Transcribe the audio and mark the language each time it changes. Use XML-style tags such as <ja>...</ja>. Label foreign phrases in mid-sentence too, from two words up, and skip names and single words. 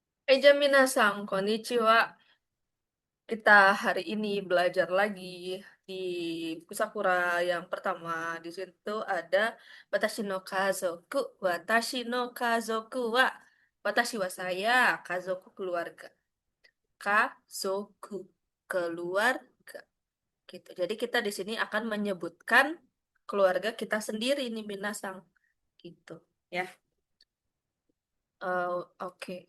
<ja>皆さん、こんにちは.</ja> <id>Kita hari ini belajar lagi di buku Sakura yang pertama. Di situ ada</id> <ja>私の家族、私の家族は. 私は</ja> <id>saya, kazoku keluarga. Kazoku keluarga. Gitu. Jadi kita di sini akan menyebutkan keluarga kita sendiri nih Minasang. Gitu. Ya. Oke.</id>